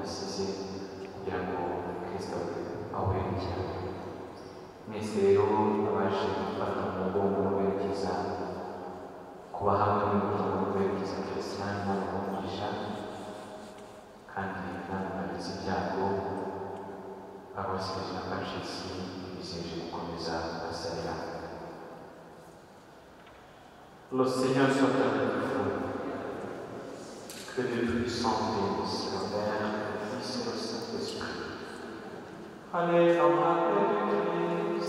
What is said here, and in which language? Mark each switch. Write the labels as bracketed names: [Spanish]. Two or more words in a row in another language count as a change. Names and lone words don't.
[Kinyarwanda] asize kugira ngo Kristo awuherekere mwese rero abaje gufata mu mugongo no guherekeza kuba hamwe n'umuryango no guherekeza Christian Imana imugisha kandi ntangagize ibyago abasigaje na Patrice bizeje gukomeza kubasabira. [French] Le Seigneur soit avec vous. Que Dieu puissant bénisse le Père, le Fils et le Saint-Esprit. Allez dans la paix de Dieu.